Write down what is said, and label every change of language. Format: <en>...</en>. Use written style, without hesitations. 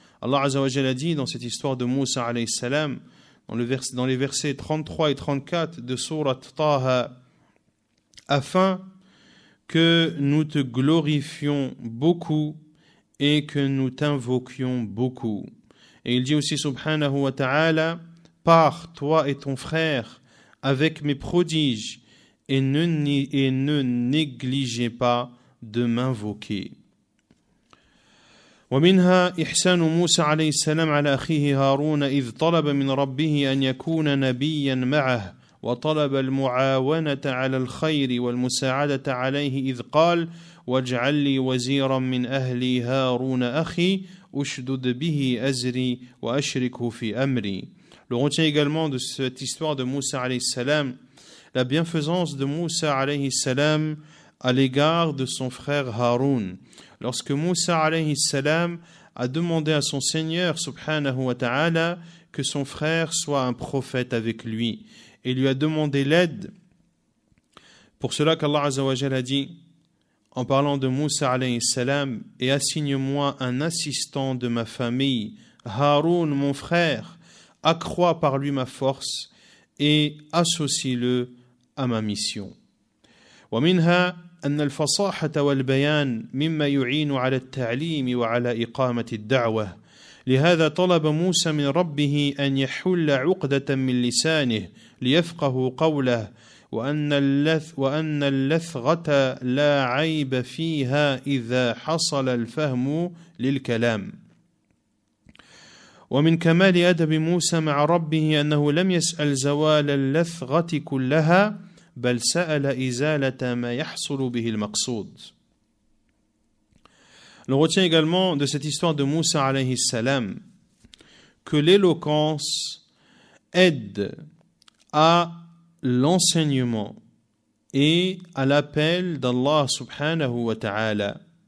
<fr>Allah azza wa jalla dit dans cette histoire de Moussa alayhi salam, dans les versets 33 et 34 de sourate Taha, afin que nous te glorifions beaucoup et que nous t'invoquions beaucoup. Et il dit aussi subhanahu wa ta'ala, pars toi et ton frère avec mes prodiges et ne négligez pas de m'invoquer.</fr> <ar>ومنها إحسان موسى عليه السلام على أخيه هارون إذ طلب من ربه أن يكون نبيا معه وطلب المعاونة على الخير والمساعدة عليه إذ قال واجعل لي وزيرا من أهلي هارون أخي أشدد به أزري وأشركه في أمري.</ar> <fr>Le retient également de cette histoire de Moussa alayhi salam la bienfaisance de Moussa alayhi salam à l'égard de son frère Haroun. Lorsque Moussa alayhi salam a demandé à son Seigneur subhanahu wa ta'ala que son frère soit un prophète avec lui et lui a demandé l'aide. Pour cela qu'Allah azza wa jalla a dit en parlant de Moussa alayhi salam, et assigne-moi un assistant de ma famille, Haroun mon frère, accrois par lui ma force et associe-le à ma mission.</fr> <ar>ومنها أن الفصاحة والبيان مما يعين على التعليم وعلى إقامة الدعوة. لهذا طلب موسى من ربه أن يحل عقدة من لسانه ليفقه قوله وأن اللثغة لا عيب فيها إذا حصل الفهم للكلام. ومن كمال أدب موسى مع ربه أنه لم يسأل زوال اللثغة كلها بل سأل إزالة ما يحصل به المقصود.</ar> <fr>On retient également de cette histoire de Moussa alayhi salam que l'éloquence aide à l'enseignement et à l'appel d'Allah subhanahu wa ta'ala.</fr>